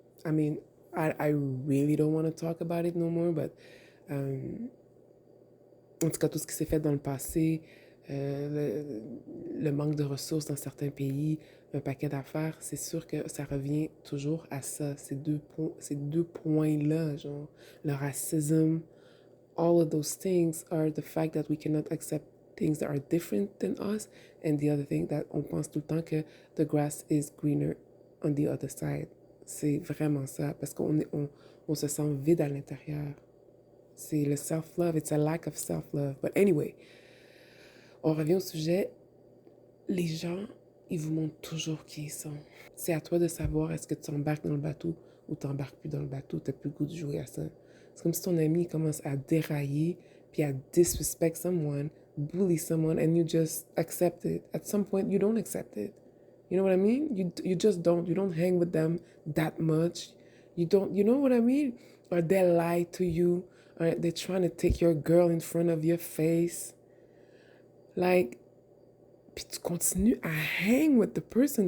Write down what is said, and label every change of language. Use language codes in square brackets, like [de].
[en] mean, I really don't want to talk about it no more, but [fr] en tout cas, tout ce qui s'est fait dans le passé, le manque de ressources dans certains pays, un paquet d'affaires, c'est sûr que ça revient toujours à ça, ces deux points-là, genre le racisme, [en] all of those things are the fact that we cannot accept things that are different than us, and the other thing that [fr] on pense tout le temps que [en] the grass is greener on the other side. [fr] C'est vraiment ça, parce on se sent vide à l'intérieur. C'est le [en] self-love, it's a lack of self-love. But anyway, [fr] on revient au sujet. Les gens, ils vous montrent toujours qui ils sont. C'est à toi de savoir est-ce que tu embarques dans le bateau ou tu n'embarques plus dans le bateau. Tu n'as plus le goût de jouer à ça. C'est comme si ton ami commence à dérailler puis à [en] disrespect someone, bully someone, and you just accept it. At some point, you don't accept it. You know what I mean? You just don't. You don't hang with them that much. You don't. You know what I mean? Or they lie to you. Or they're trying to take your girl in front of your face. Like, [fr] puis tu continues à [en] hang with the person.